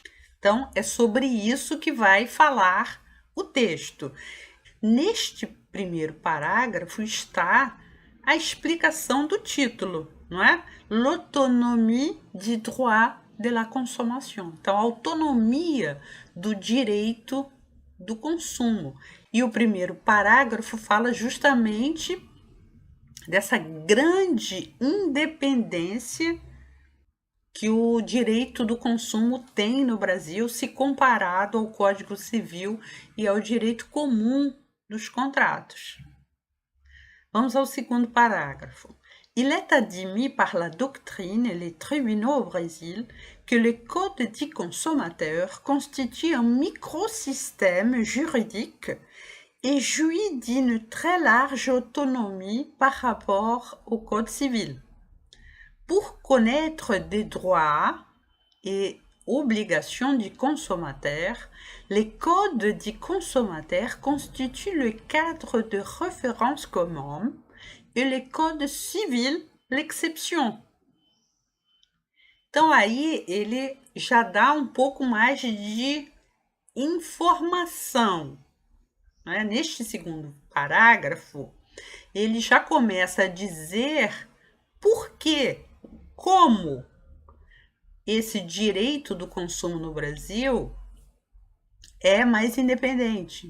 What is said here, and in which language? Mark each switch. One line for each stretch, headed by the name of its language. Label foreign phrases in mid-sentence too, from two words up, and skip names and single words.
Portuguese: Então, é sobre isso que vai falar o texto. Neste primeiro parágrafo está a explicação do título, não é?
French: L'autonomie du droit de la consommation.
Portuguese: Então, a autonomia do direito do consumo. E o primeiro parágrafo fala justamente dessa grande independência que o direito do consumo tem no Brasil se comparado ao Código Civil e ao direito comum dos contratos. Vamos ao segundo parágrafo.
French: Il est admis par la doctrine et les tribunaux au Brésil que le Code dit consommateur constitue un microsystème juridique et jouit d'une très large autonomie par rapport au Code civil. Pour connaître des droits et obligations du consommateur, les codes du consommateur constituent le cadre de référence commun et les codes civils l'exception.
Portuguese: Então aí ele já dá um pouco mais de informação. Né? Neste segundo parágrafo, ele já começa a dizer por que, como esse direito do consumo no Brasil é mais independente.